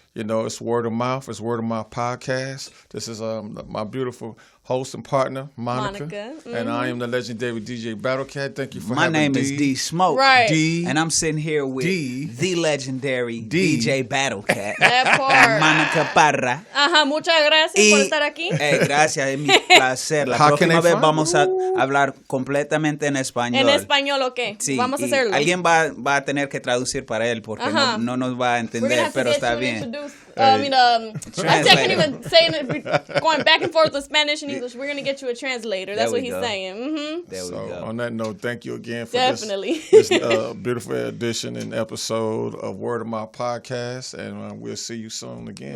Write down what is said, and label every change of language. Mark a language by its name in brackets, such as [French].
[English] It's word of mouth. It's word of mouth podcast. This is my beautiful host and partner, Monica. And I am the legendary DJ Battlecat. Thank you for having me. My name is D Smoke. Right. D, and I'm sitting here with the legendary DJ Battlecat. That part. Monica Parra. [Spanish] Muchas gracias por estar aquí. Gracias, es mi placer. La próxima vez vamos a hablar completamente en español. ¿En español o qué? Sí, vamos a hacerlo. Alguien va a tener que traducir para él porque no nos va a entender, pero está bien. [English] I can't even say it, going back and forth with Spanish and English. We're going to get you a translator. That's what he's saying. Mm-hmm. There we go. On that note, thank you again for this beautiful edition and episode of Word of Mouth Podcast. And we'll see you soon again.